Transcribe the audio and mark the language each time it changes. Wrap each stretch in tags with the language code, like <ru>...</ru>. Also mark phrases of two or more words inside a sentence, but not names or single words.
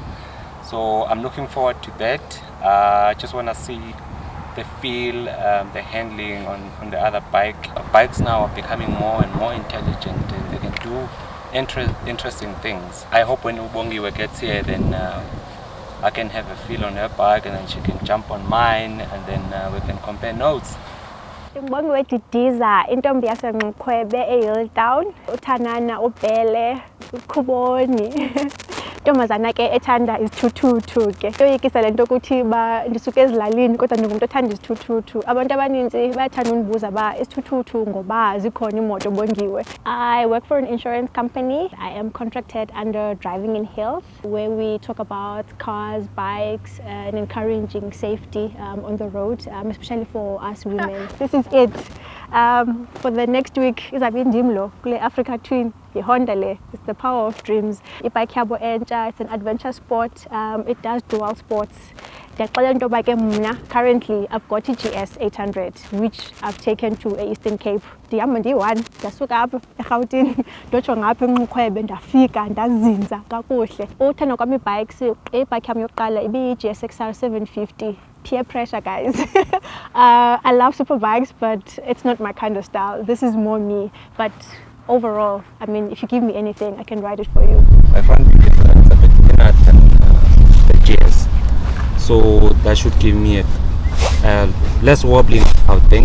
<en>So I'm looking forward to that. I just want to see the feel, the handling on the other bike. Bikes now are becoming more and more intelligent, and they can do interesting things. I hope when Bongiwe gets here, then I can have a feel on her bike, and then she can jump on mine, and then we can compare notes.</en> <xh>Bongiwe Didiza, intombi yaseNxukhwebe eHilltown, uthanana ubhele, ukhuboni. Ntombazana ke ethanda izithuthuthu ke. Ntoyikisa lento ukuthi ndisuke ezilalini kodwa ndingumuntu othanda izithuthuthu. Abantu abaninzi bayathanda undibuza izithuthuthu ngoba zikhona imoto Bongiwe.</xh> <en>I work for an insurance company. I am contracted under Driving in Health, where we talk about cars, bikes, and encouraging safety on the road, especially for us women. This is it. For the next week,</en> <xh>izabe indimlo kule Africa Twin. Honda le.</xh> <en>It's the power of dreams.</en> <xh>Ibike yabo entsha,</xh> <en>it's an adventure sport. It does dual sports. Currently, I've got a GS 800, which I've taken to Eastern Cape.</en> <xh>Ndihamba ndasuka apha eRhawutini ndotsho ngapha eNxukhwebe ndafika ndazinza kakuhle. Uthando kwami bikes, ibike yami yokuqala ibiyi-GS XR 750.</xh> <en>Peer pressure, guys. I love superbikes, but it's not my kind of style. This is more me. But overall, I mean, if you give me anything, I can ride it for you. My front wheel is a bit thinner than the GS, so that should give me a less wobbling, I would think.</en>